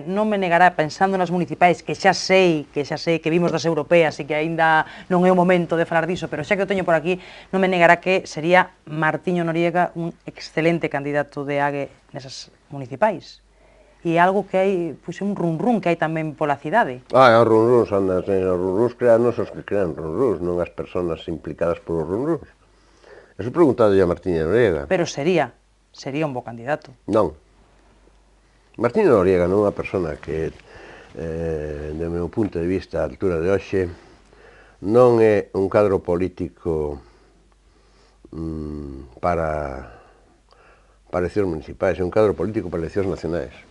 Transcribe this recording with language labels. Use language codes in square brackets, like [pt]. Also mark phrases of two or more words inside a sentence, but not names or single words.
[gl] Non me negará, pensando nas municipais, que xa sei que vimos das europeas e que aínda non é o momento de falar diso, pero xa que o teño por aquí, non me negará que sería Martiño Noriega un excelente candidato de AGE nesas municipais. E algo que hai, pois un run que hai tamén pola cidade. Os run-runs, os run-runs creanos os que crean run-runs, non as persoas implicadas polos run-runs. Eso preguntado a Martiño Noriega. Pero sería un bo candidato. Non. Martiño Noriega non é unha persona que, do meu punto de vista, a altura de hoxe, non é un cadro político para eleccións municipais, é un cadro político para eleccións nacionais.